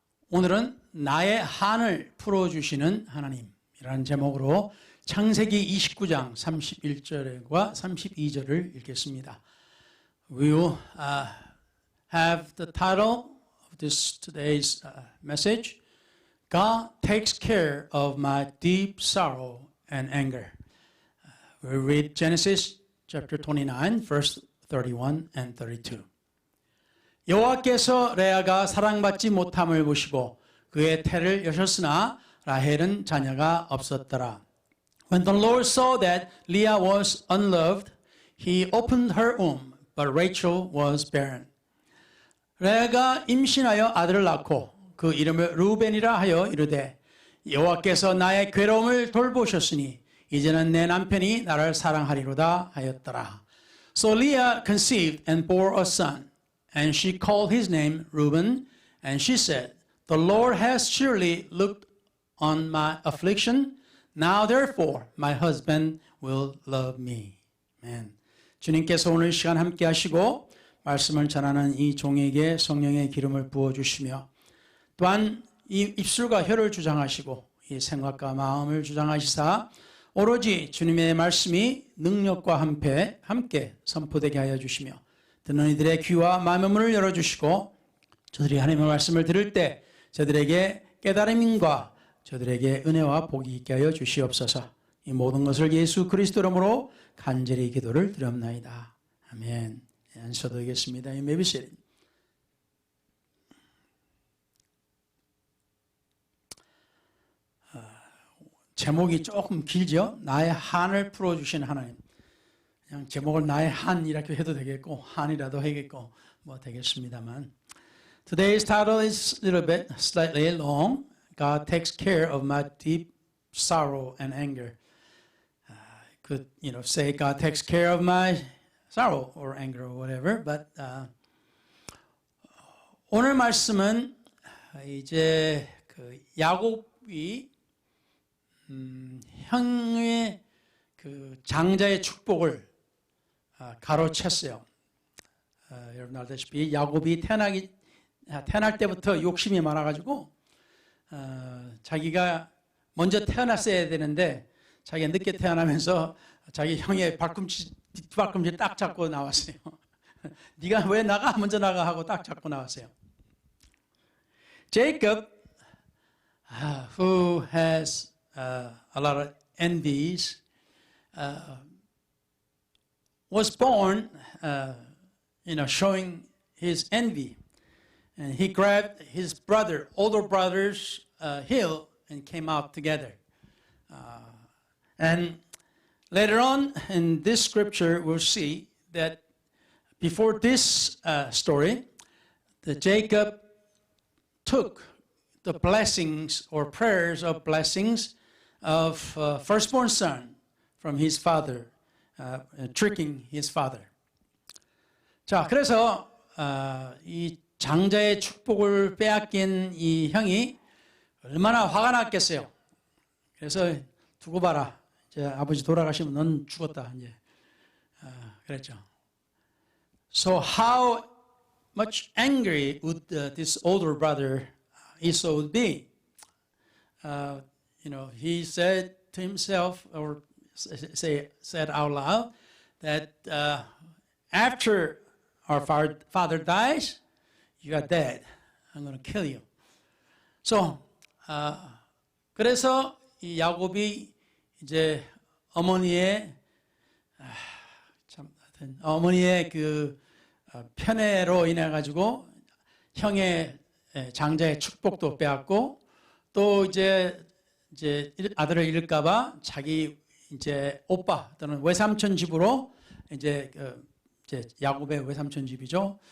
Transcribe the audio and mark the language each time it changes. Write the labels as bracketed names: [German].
[Korean] 오늘은 나의 한을 풀어주시는 하나님이라는 제목으로 창세기 29장 31절과 32절을 읽겠습니다. [English] We will have the title of this today's message, God takes care of my deep sorrow and anger. We'll read Genesis chapter 29, verse 31 and 32. [Korean] 여호와께서 레아가 사랑받지 못함을 보시고 그의 태를 여셨으나 라헬은 자녀가 없었더라. [English] When the Lord saw that Leah was unloved, he opened her womb, but Rachel was barren. [Korean] 레아가 임신하여 아들을 낳고 그 이름을 루벤이라 하여 이르되 여호와께서 나의 괴로움을 돌보셨으니 이제는 내 남편이 나를 사랑하리로다 하였더라. [English] So Leah conceived and bore a son. And she called his name Reuben, and she said, The Lord has surely looked on my affliction. Now therefore my husband will love me. Amen. [Korean] 주님께서 오늘 시간 함께 하시고 말씀을 전하는 이 종에게 성령의 기름을 부어주시며 또한 이 입술과 혀를 주장하시고 이 생각과 마음을 주장하시사 오로지 주님의 말씀이 능력과 함께 선포되게 하여 주시며 듣는 이들의 귀와 마음의 문을 열어주시고 저들이 하나님의 말씀을 들을 때 저들에게 깨달음과 저들에게 은혜와 복이 있게 하여 주시옵소서. 이 모든 것을 예수 그리스도 이름으로 간절히 기도를 드렸나이다. 아멘. 앉으셔도 되겠습니다. [English] You may be seated. [Korean] 제목이 조금 길죠? 나의 한을 풀어주신 하나님. 그냥 제목을 나의 한 이렇게 해도 되겠고 한이라도 하겠고 뭐 되겠습니다만 [English] Today's title is a little bit slightly long. God takes care of my deep sorrow and anger. Could say God takes care of my sorrow or anger or whatever. [Korean] But 오늘 말씀은 이제 그 야곱이 형의 그 장자의 축복을 가로챘어요. 여러분 알다시피 야곱이 태어날 때부터 욕심이 많아가지고 자기가 먼저 태어났어야 되는데 자기가 늦게 태어나면서 자기 형의 뒷발꿈치 딱 잡고 나왔어요. 네가 왜 먼저 나가 하고 딱 잡고 나왔어요. [English] Jacob, who has a lot of envies, was born, showing his envy. And he grabbed his older brother's heel and came out together. And later on in this scripture, we'll see that before this story, that Jacob took the blessings or prayers of blessings of firstborn son from his father. Tricking his father. [Korean] 자, 그래서 이 장자의 축복을 빼앗긴 이 형이 얼마나 화가 났겠어요. 그래서 두고 봐라. 이제 아버지 돌아가시면 넌 죽었다. 이제 그랬죠. [English] So how much angry would this older brother Esau would be? He said to himself, or said out loud that after our father dies, you are dead. I'm going to kill you. [Korean] So, 그래서 이 야곱이 이제 어머니의 그 편애로 인해 가지고 형의 장자의 축복도 빼앗고 또 이제 아들을 잃을까봐 자기 이제 오빠 또는 외삼촌 집으로 이제 야곱의 외삼촌 집이죠.